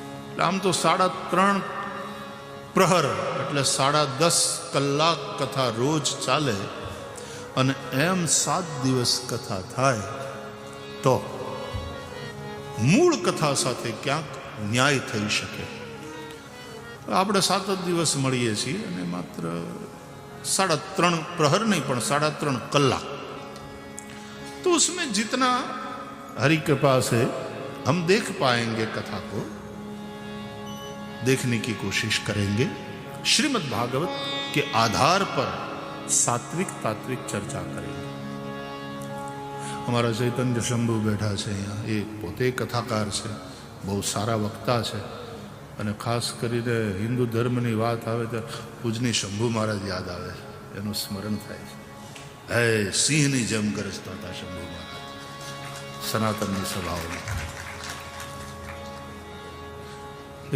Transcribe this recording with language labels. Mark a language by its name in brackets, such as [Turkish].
[Gujarati] એટલે આમ તો 3.5 પ્રહર એટલે 10.5 કલાક કથા રોજ ચાલે, અને એમ 7 દિવસ કથા થાય તો મૂળ કથા સાથે ક્યાંક ન્યાય થઈ શકે. આપણે 7 જ દિવસ મળીએ છીએ અને માત્ર 3.5 प्रहर [Hindi] नहीं [Gujarati] पण 3.5 कलाक. [Hindi] तो उसमें जितना हरि कृपा से हम देख पाएंगे कथा को, देखने की कोशिश करेंगे. श्रीमद् भागवत के आधार पर सात्विक तात्विक चर्चा करेंगे. हमारा चैतन्य शंभु बैठा है यहाँ, ये पोते कथाकार है, बहुत सारा वक्ता है, [Gujarati] અને ખાસ કરીને હિન્દુ ધર્મની વાત આવે તો પૂજની શંભુ મહારાજ યાદ આવે છે, એનું સ્મરણ થાય છે. હે સિંહની જેમ ગરજતા હતા શંભુ મહારાજ સનાતનની સભાઓમાં.